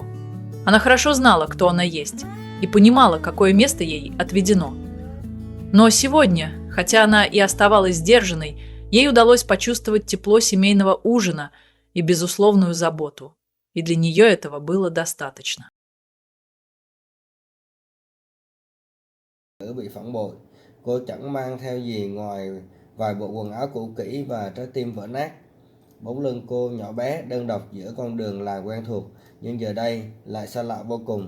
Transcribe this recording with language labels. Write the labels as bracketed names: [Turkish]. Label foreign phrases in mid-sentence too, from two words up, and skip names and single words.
[Russian] Она хорошо знала, кто она есть, и понимала, какое место ей отведено. Но сегодня, хотя она и оставалась сдержанной, ей удалось почувствовать тепло семейного ужина и безусловную заботу, и для нее этого было достаточно. [Vietnamese] Bị phản bội, cô chẳng mang theo gì ngoài vài bộ quần áo cũ kỹ và trái tim vỡ nát. Bóng lưng cô nhỏ bé đơn độc giữa con đường làng quen thuộc, nhưng giờ đây lại xa lạ vô cùng.